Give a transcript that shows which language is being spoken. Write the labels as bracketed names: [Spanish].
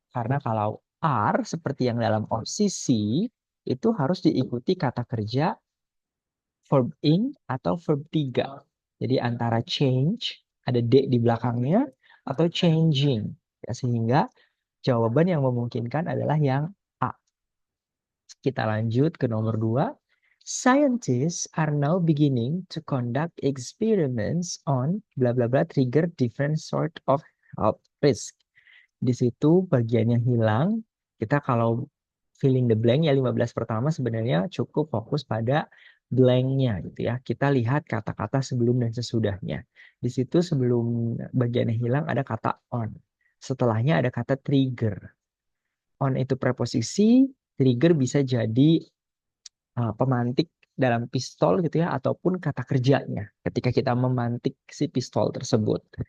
[Indonesian] Karena kalau are seperti yang dalam opsi C, itu harus diikuti kata kerja verb ing atau verb 3. Jadi antara change, ada D di belakangnya, atau changing. Ya, sehingga jawaban yang memungkinkan adalah yang A. Kita lanjut ke nomor 2. [English] Scientists are now beginning to conduct experiments on bla bla bla trigger different sort of health risk. [Indonesian] Di situ bagiannya hilang. Kita kalau [English] filling the blank [Indonesian] ya 15 pertama sebenarnya cukup fokus pada blanknya gitu ya. Kita lihat kata-kata sebelum dan sesudahnya. Di situ sebelum bagiannya hilang ada kata on. Setelahnya ada kata trigger. On itu preposisi, trigger bisa jadi pemantik dalam pistol gitu ya, ataupun kata kerjanya ketika kita memantik si pistol tersebut.